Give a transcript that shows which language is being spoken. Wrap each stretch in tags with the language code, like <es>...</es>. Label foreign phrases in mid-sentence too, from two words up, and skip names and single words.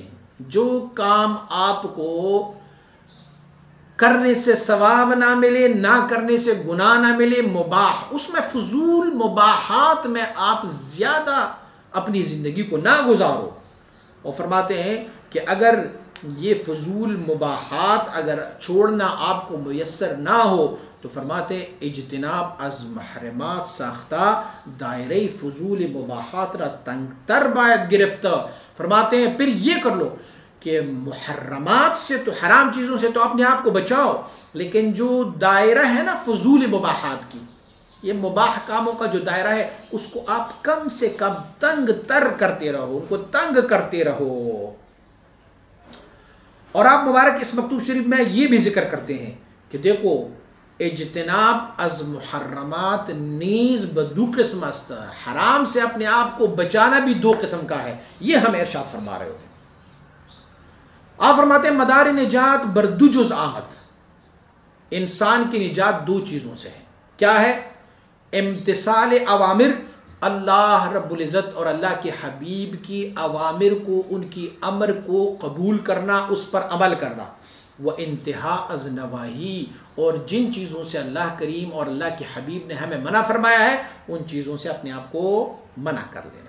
<ur>جو کام آپ کو کرنے سے ثواب نہ ملے، نہ کرنے سے گناہ نہ ملے، مباح، اس میں فضول مباحات میں آپ زیادہ اپنی زندگی کو نہ گزارو۔ اور فرماتے ہیں کہ اگر یہ فضول مباحات اگر چھوڑنا آپ کو میسر نہ ہو تو فرماتے ہیں</ur> <fa>اجتناب از محرمات ساختہ دائرہ فضول مباحات را تنگ تر باید گرفتہ۔</fa> <ur>فرماتے ہیں پھر یہ کر لو کہ محرمات سے تو، حرام چیزوں سے تو اپنے آپ کو بچاؤ، لیکن جو دائرہ ہے نا فضول مباحات کی، یہ مباح کاموں کا جو دائرہ ہے، اس کو آپ کم سے کم تنگ تر کرتے رہو، ان کو تنگ کرتے رہو۔ اور آپ مبارک اس مکتوب شریف میں یہ بھی ذکر کرتے ہیں کہ دیکھو</ur> <fa>اجتناب از محرمات نیز بدو قسم است،</fa> <ur>حرام سے اپنے آپ کو بچانا بھی دو قسم کا ہے، یہ ہم ارشاد فرما رہے ہوتے ہیں۔ آپ فرماتے ہیں</ur> <fa>مدار نجات بر دو جز آمد،</fa> <ur>انسان کی نجات دو چیزوں سے ہے۔ کیا ہے؟</ur> <ar>امتثال اوامر،</ar> <ur>اللہ رب العزت اور اللہ کے حبیب کی اوامر کو، ان کی امر کو قبول کرنا، اس پر عمل کرنا، وہ</ur> <fa>انتہا از نواہی،</fa> <ur>اور جن چیزوں سے اللہ کریم اور اللہ کے حبیب نے ہمیں منع فرمایا ہے ان چیزوں سے اپنے آپ کو منع کر لینا۔</ur>